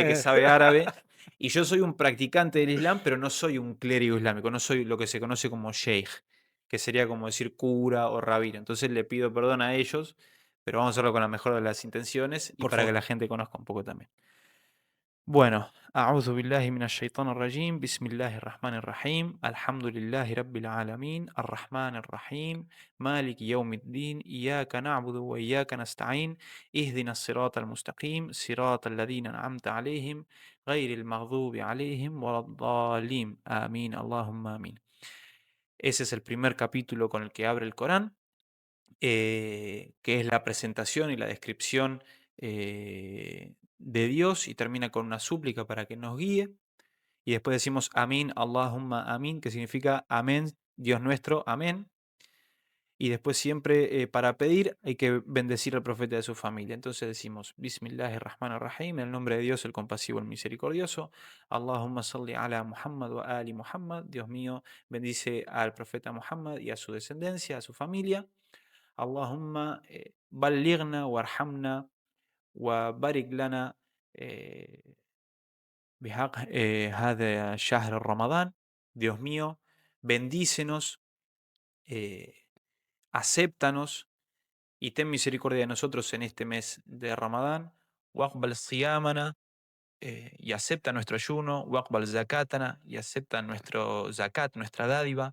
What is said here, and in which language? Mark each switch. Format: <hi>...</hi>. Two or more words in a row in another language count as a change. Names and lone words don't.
<es>gente que sabe árabe. Y yo soy un practicante del Islam, pero no soy un clérigo islámico, no soy lo que se conoce como sheikh, que sería como decir cura o rabino. Entonces le pido perdón a ellos, pero vamos a hacerlo con la mejor de las intenciones y Por para que favor. la gente conozca un poco también. Bueno,</es> <ar>أعوذ بالله من الشيطان الرجيم بسم الله الرحمن الرحيم الحمد لله رب العالمين الرحمن الرحيم مالك يوم الدين إياك نعبد وإياك نستعين اهدنا الصراط المستقيم صراط الذين أنعمت عليهم غير المغضوب عليهم ولا الضالين آمين اللهم آمين.</ar> <es>Ese es el primer capítulo con el que abre el Corán, que es la presentación y la descripción de Dios, y termina con una súplica para que nos guíe. Y después decimos Amén,</es> <ar>اللهم آمين,</ar> <es>que significa Amén, Dios nuestro, Amén. Y después siempre, para pedir, hay que bendecir al profeta de su familia. Entonces decimos Bismillahirrahmanirrahim, en el nombre de Dios, el compasivo, el misericordioso.</es> <ar>اللهم صل على محمد وآل محمد.</ar> <es>Dios mío, bendice al profeta Muhammad y a su descendencia, a su familia.</es> <ar>اللهم بلغنا وارحمنا وبارك لنا بحق هذا شهر Ramadán.</ar> <es>Dios mío, bendícenos, acéptanos y ten misericordia de nosotros en este mes de Ramadán.</es> <ar>واقبل صيامنا,</ar> <es>y acepta nuestro ayuno.</es> <ar>واقبل زكاتنا,</ar> <es>y acepta nuestro zakat, nuestra dádiva.</es>